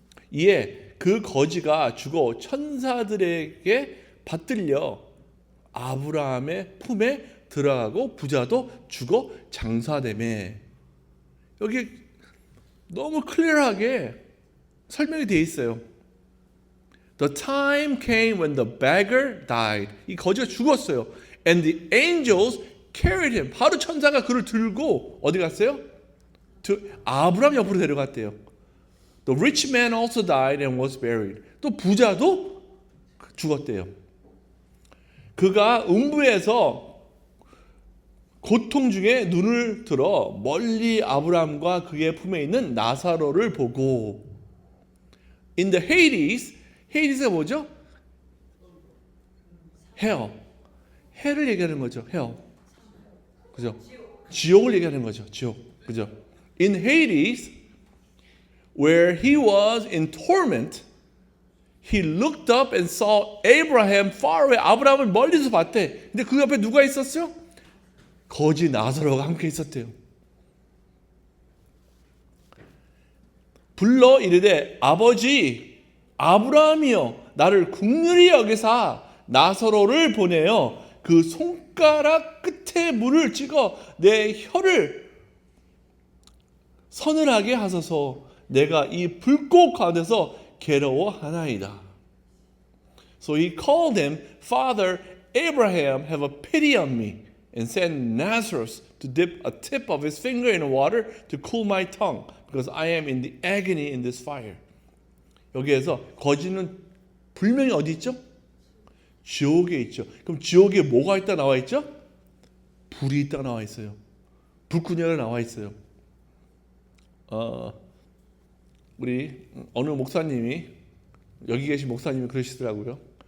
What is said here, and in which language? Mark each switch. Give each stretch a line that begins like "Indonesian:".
Korean: 이에 그 거지가 죽어 천사들에게 받들려 아브라함의 품에 들어가고 부자도 죽어 장사되매. 여기 너무 클리어하게 설명이 되어 있어요.
English: The time came when the beggar died.
Korean: 이 거지가 죽었어요.
English: And the angels carried him.
Korean: 바로 천사가 그를 들고 어디 갔어요? 아브라함 옆으로 데려갔대요.
English: The rich man also died and was buried.
Korean: 또 부자도 죽었대요. 그가 음부에서 고통 중에 눈을 들어 멀리 아브라함과 그의 품에 있는 나사로를 보고
English: In the Hades
Korean: 가 뭐죠? Hell. 헬을 얘기하는 거죠. Hell. 그죠? 지옥을 얘기하는 거죠. 지옥. 그죠?
English: In Hades, where he was in torment, he looked up and saw Abraham far away.
Korean: 아브라함을 멀리서 봤대. 근데 그 옆에 누가 있었어요? 거지 나사로가 함께 있었대요. 불러 이르되 아버지 아브라함이여 나를 긍휼히 여기사 나사로를 보내어 그 손가락 끝에 물을 찍어 내 혀를 서늘하게 하소서. 내가 이 불꽃 가운데서 괴로워하나이다.
English: So he called him, Father Abraham, have a pity on me, and send Lazarus to dip a tip of his finger in water to cool my tongue, because I am in the agony in this fire.
Korean: 여기에서 거지는 분명히 어디 있죠? 지옥에 있죠. 그럼 지옥에 뭐가 있다 나와 있죠? 불이 있다 나와 있어요. 불구덩이가 나와 있어요. 우리 어느 목사님이 여기 계신 목사님이 그러시더라고요.